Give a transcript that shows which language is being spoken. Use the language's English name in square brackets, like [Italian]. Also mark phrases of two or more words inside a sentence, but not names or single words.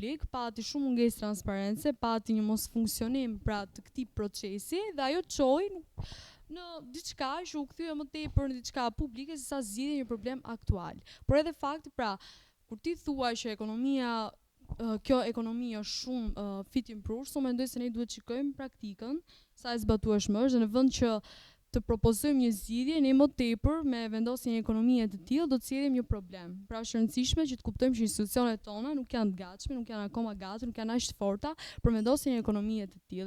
[Albanian] Pati shumë mungesë transparence, pati një mos funksionim pra të këtij procesi dhe ajo çoi në diçka që u kthye më tepër në diçka publike sesa zgjidhje një problem aktual. Por edhe fakti pra kur ti thua që kjo ekonomi është shumë [English] fit and proof, [Albanian] unë mendoj se ne duhet të shikojmë praktikën, sa e zbatueshme është dhe në vend që të propozojmë një zgjidhje, ne më tepër me vendosjen e ekonomie të tillë do të sjellim një problem. Pra është e rëndësishme që të kuptojmë që institucionet tona nuk janë të gatshme, nuk janë akoma gati, nuk janë aq të forta për vendosjen e ekonomie të tillë.